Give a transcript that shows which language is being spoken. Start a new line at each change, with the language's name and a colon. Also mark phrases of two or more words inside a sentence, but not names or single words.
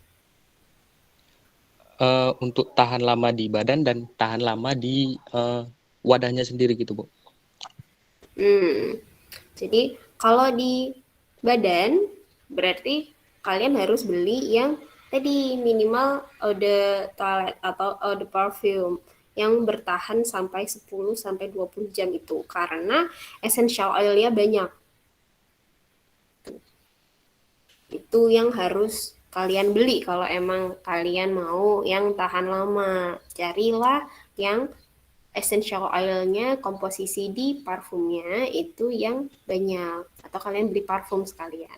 Indonesian: Untuk tahan lama di badan dan tahan lama di wadahnya sendiri gitu Bu. Jadi kalau di badan berarti kalian harus beli yang tadi minimal
French: eau de toilette
Indonesian: atau
French: eau de parfum
Indonesian: yang bertahan sampai 10-20 jam itu, karena
English: essential oilnya
Indonesian: banyak. Itu yang harus kalian beli kalau emang kalian mau yang tahan lama. Carilah yang
English: essential oilnya,
Indonesian: komposisi di parfumnya itu yang banyak, atau kalian beli parfum sekalian.